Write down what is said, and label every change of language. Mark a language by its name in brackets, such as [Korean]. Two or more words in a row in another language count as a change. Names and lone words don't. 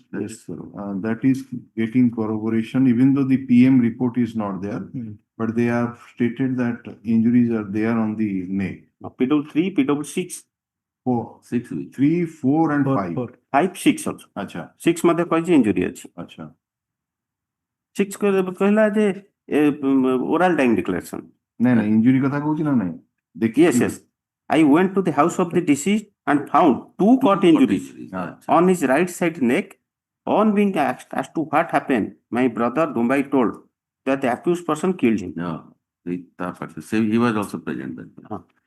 [English] That is getting corroboration, even though the PM report is not there, but they have stated that injuries are there on the neck. PW3, PW6, 4, 6 weeks. 3, 4 and 5. 5, 6 also. [Odia] Acha, 6 मध्ये କହିଛି injury ଅଛି. acha. 6 କହିଲା ଯେ [English] oral dying declaration. [Odia] ନାଇଁ injury କଥା କହୁଛି ନା ନାଇଁ? [English] Yes, yes. I went to the house of the deceased and found 2 cut injuries on his right side neck. On being asked as to what happened, my brother Dumbai told that the accused person killed him. No, he was also present then.